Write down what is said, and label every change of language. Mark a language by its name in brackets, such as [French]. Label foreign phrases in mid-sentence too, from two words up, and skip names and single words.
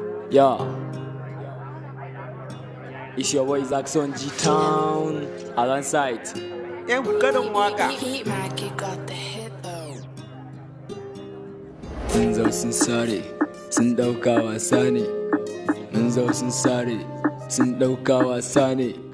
[English] Yeah. It's your boy Zaxxon G Town, alongside. [Hausa] Yan karin waka. [English] Heat Mac, you got the hit, though. [Hausa] Sun zo sun sare, sun ɗauka wasa ne. Mun zo sun sare, sun ɗauka wasa ne.